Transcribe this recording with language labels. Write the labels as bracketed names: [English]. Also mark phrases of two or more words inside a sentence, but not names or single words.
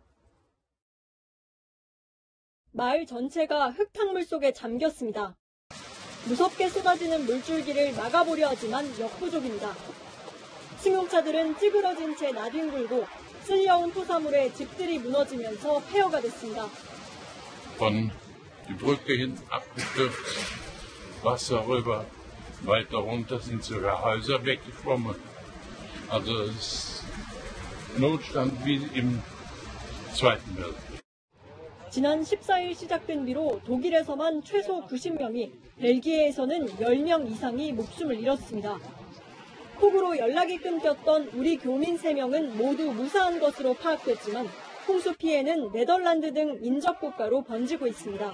[Korean] 마을 전체가 흙탕물 속에 잠겼습니다. 무섭게 쏟아지는 물줄기를 막아보려 하지만 역부족입니다. 승용차들은 찌그러진 채 나뒹굴고 쓸려온 토사물에 집들이 무너지면서 폐허가 됐습니다. [German] Von die Brücke hinten abgestürzt, Wasser rüber, weiter runter sind sogar Häuser weggeschwommen. Also es ist Notstand wie im Zweiten Weltkrieg. [Korean] 지난 14일 시작된 뒤로 독일에서만 최소 90명이, 벨기에에서는 10명 이상이 목숨을 잃었습니다. 폭우로 연락이 끊겼던 우리 교민 3명은 모두 무사한 것으로 파악됐지만 홍수 피해는 네덜란드 등 인접 국가로 번지고 있습니다.